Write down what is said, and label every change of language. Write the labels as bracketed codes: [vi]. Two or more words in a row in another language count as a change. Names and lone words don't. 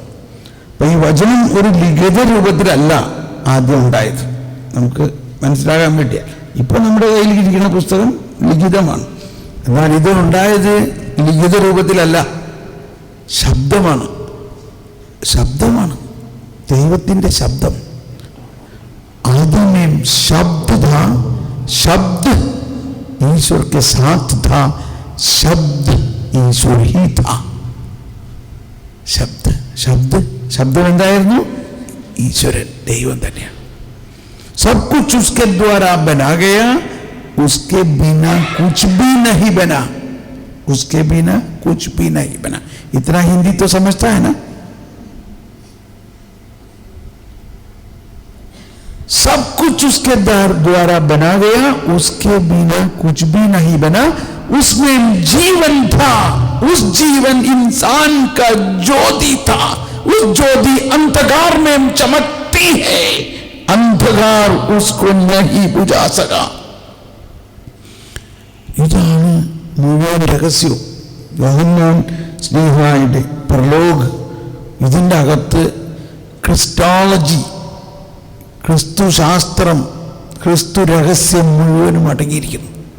[ml] അപ്പൊ ഈ വചനം ഒരു ലിഖിത രൂപത്തിലല്ല ആദ്യം ഉണ്ടായത്. നമുക്ക് മനസ്സിലാകാൻ വേണ്ടിയ. ഇപ്പൊ നമ്മുടെ കയ്യിൽ ഇരിക്കുന്ന പുസ്തകം ലിഖിതമാണ്. എന്നാൽ ഇത് ഉണ്ടായത് ലിഖിത രൂപത്തിലല്ല, ശബ്ദമാണ്. ദൈവത്തിൻ്റെ ശബ്ദം. [hi] आदि में शब्द था, शब्द ईश्वर के साथ था, शब्द ईश्वर ही था. शब्द शब्द शब्द എന്തായിരുന്നു? [ml] ഈശ്വരൻ, ദൈവം തന്നെയാണ്. [hi] सब कुछ उसके द्वारा बना गया, उसके बिना कुछ भी नहीं बना, उसके बिना कुछ भी नहीं बना. इतना हिंदी तो समझता है ना? सब कुछ उसके द्वारा बना गया, उसके बिना कुछ भी नहीं बना. उसमें जीवन था, उस जीवन इंसान का ज्योति था. उस ज्योति अंधकार में चमकती है, अंधकार उसको नहीं बुझा सका. [ml] ഇതാണ് മുഴുവൻ രഹസ്യവും. യോഹന്നാൻ സ്നേഹായുടെ പ്രലോഗ്, ഇതിൻ്റെ അകത്ത് ക്രിസ്റ്റോളജി, ക്രിസ്തു ശാസ്ത്രം, ക്രിസ്തു രഹസ്യം മുഴുവനും അടങ്ങിയിരിക്കുന്നു.